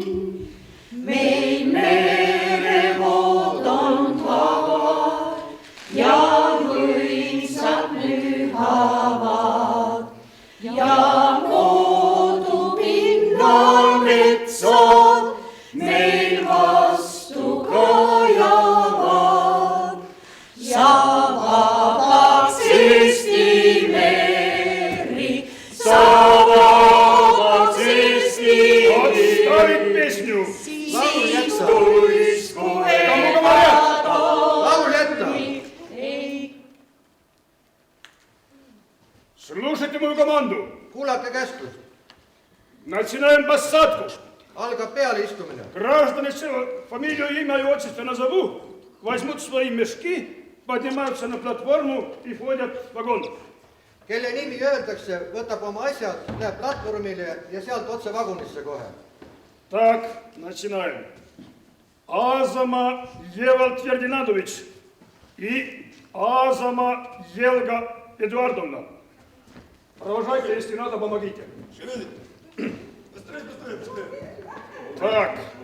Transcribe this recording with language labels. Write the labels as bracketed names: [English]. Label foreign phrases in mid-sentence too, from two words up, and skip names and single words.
[Estonian] Meil merevood on vabad ja võimsad lühavad ja kodupinnal metsad meil vastu kajavad. Sa vabaks Eesti meri, sa vabaks Eesti [Russian] Отставить песню! Слушайте мою команду. [Estonian] Kuulake käsklust. [Russian] Начинаем посадку. [Estonian] Algab pealeistumine. [Russian] Граждане села, фамилию, имя и отчество назову, возьмут свои мешки, поднимаются на платформу и входят в вагон. [Estonian] Kelle nimi öeldakse, võtab oma asjad, läheb platvormile ja sealt otse vagunisse kohe. [Russian] Так, начинаем. Азама Евald Фердинандович и Азама Елга Эдуардовна. Провожайте, если надо, помогите. Так.